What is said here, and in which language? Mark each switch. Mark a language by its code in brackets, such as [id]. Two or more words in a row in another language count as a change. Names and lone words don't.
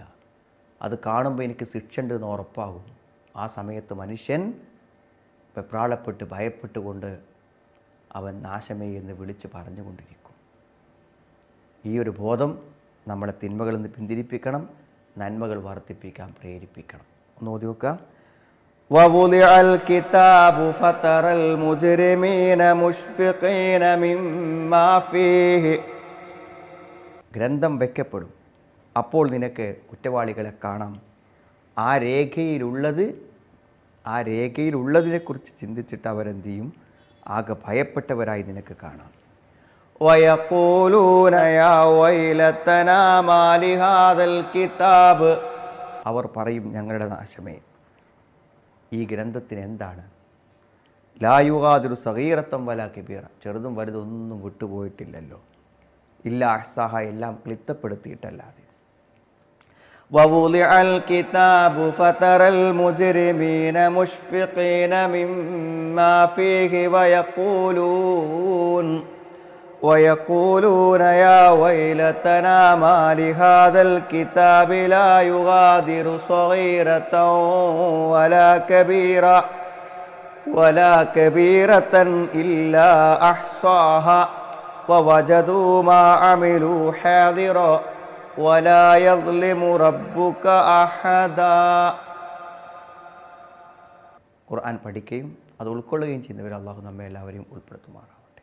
[ml] അത് കാണുമ്പോൾ എനിക്ക് ശിക്ഷ ഉണ്ടെന്ന് ഉറപ്പാകും. ആ സമയത്ത് മനുഷ്യൻ വെപ്രാളപ്പെട്ട് ഭയപ്പെട്ടുകൊണ്ട് അവൻ നാശമേ എന്ന് വിളിച്ച് പറഞ്ഞുകൊണ്ടിരിക്കും. ഈ ഒരു ബോധം നമ്മളെ തിന്മകളിൽ നിന്ന് പിന്തിരിപ്പിക്കണം, നന്മകൾ വർദ്ധിപ്പിക്കാൻ പ്രേരിപ്പിക്കണം. ഒന്ന് ഓതി നോക്കാം. [ar] وَوُضِعَ الْكِتَابُ فَتَرَى الْمُجْرِمِينَ مُشْفِقِينَ مِمَّا فِيهِ, [ml] ഗ്രന്ഥം വയ്ക്കപ്പെടും. അപ്പോൾ നിനക്ക് കുറ്റവാളികളെ കാണാം. ആ രേഖയിലുള്ളതിനെക്കുറിച്ച് ചിന്തിച്ചിട്ട് അവരെന്ത് ചെയ്യും? ആകെ ഭയപ്പെട്ടവരായി നിനക്ക് കാണാം. [ar] وَيَقُولُونَ يَا وَيْلَتَنَا مَا لِهَذَا الْكِتَابِ, [ml] അവർ പറയും ഞങ്ങളുടെ നാശമേ, ഈ ഗ്രന്ഥത്തിന് എന്താണ്? [ar] لا يغادر صغيرة ولا كبيرة, [ml] ചെറുതും വലുതൊന്നും വിട്ടുപോയിട്ടില്ലല്ലോ. [ar] إلا أحصاها, [ml] എല്ലാം ക്ലിപ്തപ്പെടുത്തിയിട്ടല്ലാതെ. [ar] ووضع الكتاب فترى المجرمين مشفقين مما فيه ويقولون يا ويلتنا ما لهذا الكتاب لا يغادر صغيرة ولا كبيرة إلا أحصاها ووجدوا ما عملوا حاضرا ولا يظلم ربك أحدا. [ml] ഖുർആൻ പഠിക്കുകയും അത് ഉൾക്കൊള്ളുകയും ചെയ്യുന്നവർ അള്ളാഹു നമ്മെ എല്ലാവരെയും ഉൾപ്പെടുത്തുമാറാം.